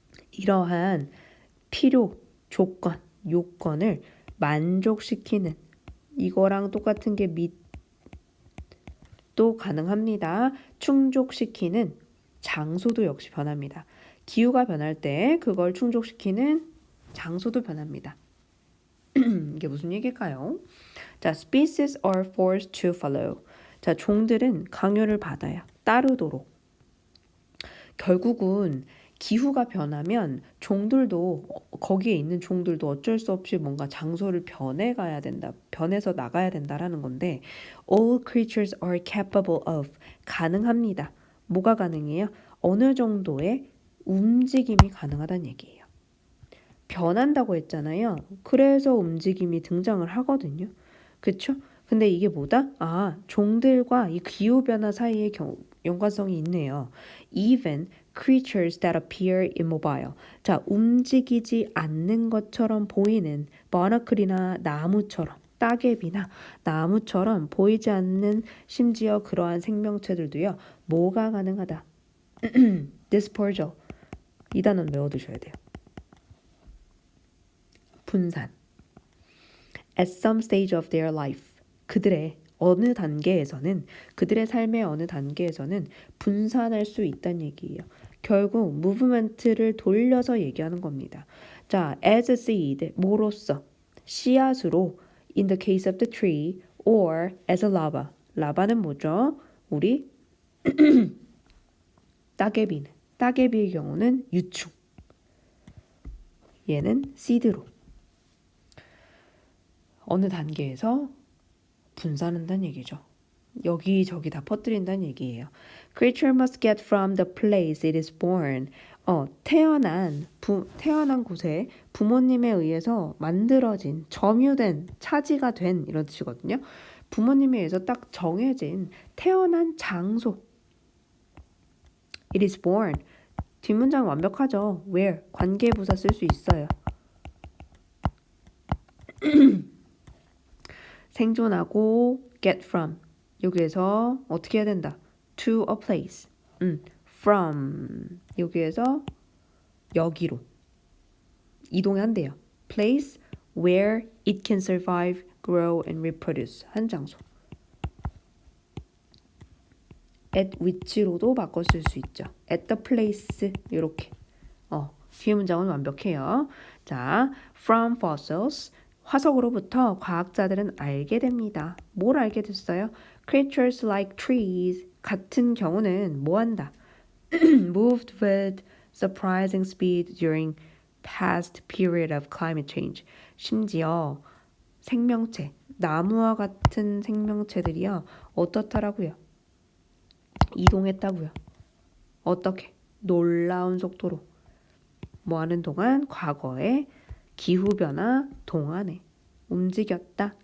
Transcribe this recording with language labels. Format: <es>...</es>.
<ko>이러한 필요, 조건, 요건을 만족시키는 이거랑 똑같은 게 meet도 가능합니다. 충족시키는 장소도 역시 변합니다. 기후가 변할 때 그걸 충족시키는 장소도 변합니다. 이게 무슨 얘기일까요?</ko> <en>자, species are forced to follow.</en> <ko>자, 종들은 강요를 받아요. 따르도록. 결국은 기후가 변하면 종들도 거기에 있는 종들도 어쩔 수 없이 뭔가 장소를 변해가야 된다. 변해서 나가야 된다라는 건데</ko> <en>all creatures are capable of.</en> <ko>가능합니다. 뭐가 가능해요? 어느 정도의 움직임이 가능하다는 얘기예요. 변한다고 했잖아요. 그래서 움직임이 등장을 하거든요. 그쵸? 근데 이게 뭐다? 아, 종들과 이 기후변화 사이에 연관성이 있네요.</ko> <en>Even creatures that appear immobile.</en> <ko>자, 움직이지 않는 것처럼 보이는 버너클이나 나무처럼 따개비나 나무처럼 보이지 않는 심지어 그러한 생명체들도요. 뭐가 가능하다? dispersal. 이 단어는 외워두셔야 돼요. 분산.</ko> <en>At some stage of their life.</en> <ko>그들의 어느 단계에서는 그들의 삶의 어느 단계에서는 분산할 수 있다는 얘기예요. 결국 movement를 돌려서 얘기하는 겁니다.</ko> <en>자, as a seed,</en> <ko>뭐로써? 씨앗으로</ko> <en>in the case of the tree or as a larva.</en> <ko>라바는 뭐죠? 우리 따개비는. 따개비의 경우는 유충. 얘는 seed로. 어느 단계에서 분산한다는 얘기죠. 여기저기 다 퍼뜨린다는 얘기예요.</ko> <en>Creature must get from the place it is born.</en> <ko>태어난 곳에 부모님에 의해서 만들어진, 점유된, 차지가 된 이런 뜻이거든요. 부모님에 의해서 딱 정해진 태어난 장소.</ko> <en>It is born.</en> <ko>뒷문장 완벽하죠. Where, 관계부사 쓸 수 있어요. 생존하고 get from. 여기에서 어떻게 해야 된다?</ko> <en>To a place. From.</en> <ko>여기에서 여기로 이동한대요.</ko> <en>Place where it can survive, grow and reproduce.</en> <ko>한 장소. at which로도 바꿔 쓸 수 있죠.</ko> <en>at the place</en> <ko>이렇게. 뒤에 문장은 완벽해요. 자,</ko> <en>from fossils</en> <ko>화석으로부터 과학자들은 알게 됩니다. 뭘 알게 됐어요?</ko> <en>Creatures like trees</en> <ko>같은 경우는 뭐 한다?</ko> <en>Moved with surprising speed during past period of climate change.</en> <ko>심지어 생명체, 나무와 같은 생명체들이요. 어떻다라고요? 이동했다고요. 어떻게? 놀라운 속도로. 뭐 하는 동안? 과거에 기후변화 동안에 움직였다.</ko>